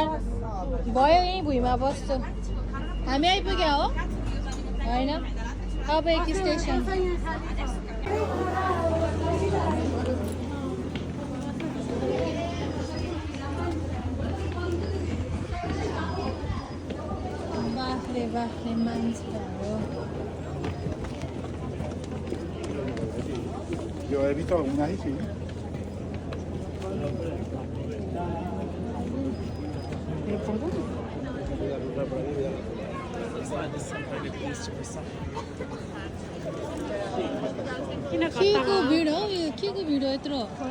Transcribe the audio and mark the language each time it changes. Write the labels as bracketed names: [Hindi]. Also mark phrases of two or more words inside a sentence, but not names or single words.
[Nepali] भयो यहीँ भुइँमा बस्छु। हामी आइपुग्यो हो होइन? अब एक स्टेसन। बाफ्रे बाफ्रे मान्छेहरू। [Spanish] Yo he visto algunas y sí. [Nepali] के को भिड हो यो? के को भिड हो यत्रो?